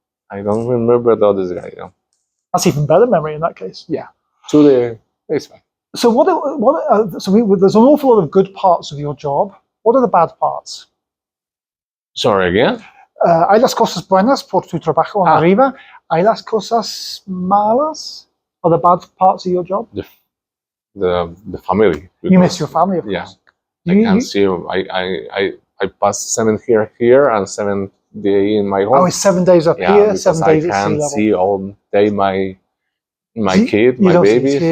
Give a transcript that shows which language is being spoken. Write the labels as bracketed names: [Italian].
[English] I don't remember the other guy. Yeah. That's even better memory in that case. Yeah. It's fine. So there's an awful lot of good parts of your job. What are the bad parts? Sorry again? [Spanish] Hay las cosas buenas por tu trabajo arriba. Hay las cosas malas. [English] Are the bad parts of your job? The family. You miss your family, of course. I can see. I pass 7 here and 7 days in my home. Oh, it's 7 days up here, 7 days at sea level. I can't see all day my kid, my babies.